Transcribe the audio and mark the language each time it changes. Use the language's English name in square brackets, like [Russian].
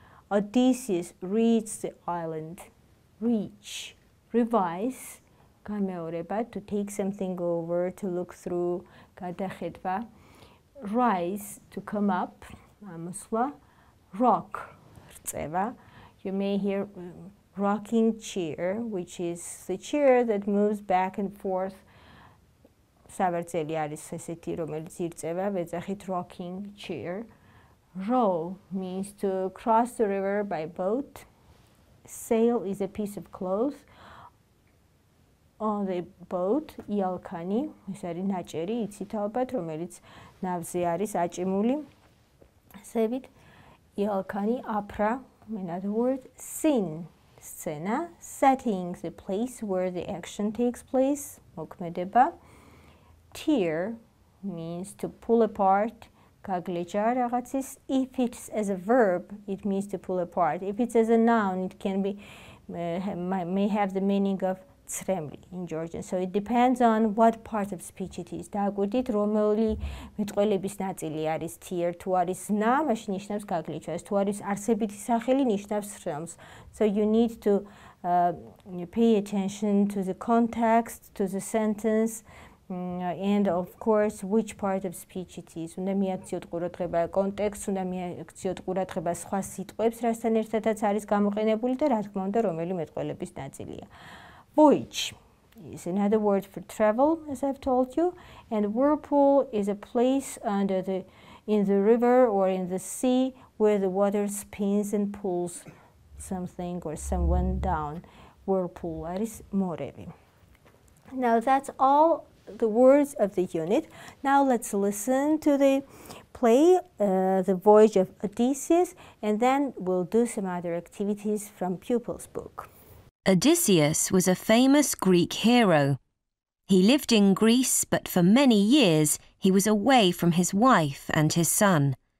[English] Odysseus reached the island. Reach, revise, გამეორება, to take something over, to look through, გადახედვა. Rise, to come up, ამოსვლა. Rock, რწევა. You may hear rocking chair, which is the chair that moves back and forth. [Georgian] საბრძელი არის ესეთი, რომელიც ირწევა, ვეძახით rocking chair. [English] Row means to cross the river by boat. Sail is a piece of cloth. On the boat, [Georgian] იალქანი, ეს არის ნაჭერი, იცით ალბათ, რომელიც ნავზე არის აჭიმული. ასევით, იალქანი, აფრა, [English] in other words, [Georgian] scene, სცენა. [English] Setting, the place where the action takes place, მოქმედება. Tear means to pull apart, გაგლეჯა რაღაცის. If it's as a verb, it means to pull apart. If it's as a noun, it can be may have the meaning of ცრემლი in Georgian. So it depends on what part of speech it is. [Georgian] დააკვირდით, რომელი მეტყველების ნაწილი არის tear, თუ არის ნა, მაშინ ნიშნავს გაგლეჯვას, თუ არის არსებითი სახელი, ნიშნავს ცრემლს. [English] So you need to pay attention to the context, to the sentence, and of course which part of speech it is. [Georgian] უნდა მიაქციოთ ყურადღება კონტექსტს, უნდა მიაქციოთ ყურადღება სხვა სიტყვებს, რასთან ერთადაც არის გამოყენებული და რა თქმა უნდა რომელი მეტყველების ნაწილია. [English] Voyage is another word for travel, as I've told you, and whirlpool is a place in the river or in the sea where the water spins and pulls something or someone down. [Georgian] Whirlpool არის მორევი. [English] Now that's all the words of the unit. Now let's listen to the play, The Voyage of Odysseus, and then we'll do some other activities from Pupil's book. Odysseus was a famous Greek hero. He lived in Greece, but for many years he was away from his wife and his son.